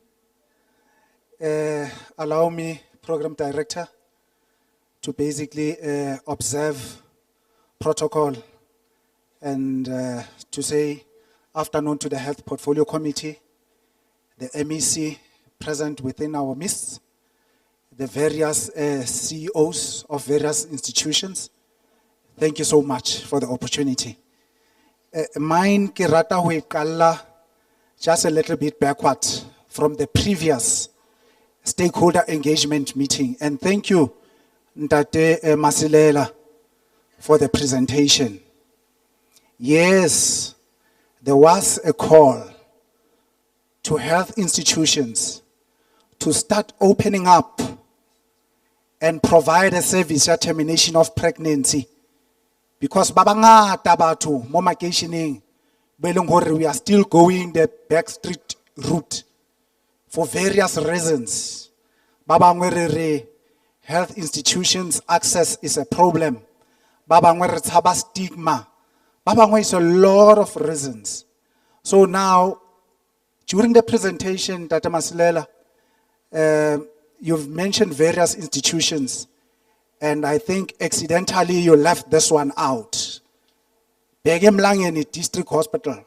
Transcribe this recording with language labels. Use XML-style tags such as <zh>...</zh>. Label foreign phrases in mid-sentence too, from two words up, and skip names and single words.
<en>Allow me, Program Director, to basically observe protocol and to say afternoon to the Health Portfolio Committee, the MEC present within our midst, the various CEOs of various institutions. Thank you so much for the opportunity.</en> <st>Mine ke rata ho iqalla</st> <en>just a little bit backward from the previous stakeholder engagement meeting. And thank you, Ntate Masilela, for the presentation. Yes, there was a call to health institutions to start opening up and provide a service at termination of pregnancy. Because</en> <st>babangata batho mo makeisheneng ba e leng hore</st> <en>we are still going the backstreet route for various reasons.</en> <st>Ba bangwe re re</st> <en>health institutions access is a problem.</en> <st>Ba bangwe re tshaba stigma. Ba bangwe</st> <en>is a lot of reasons. So now, during the presentation, Dr. Masilela, you've mentioned various institutions. And I think accidentally you left this one out. Bheke Mlangeni District Hospital.</en>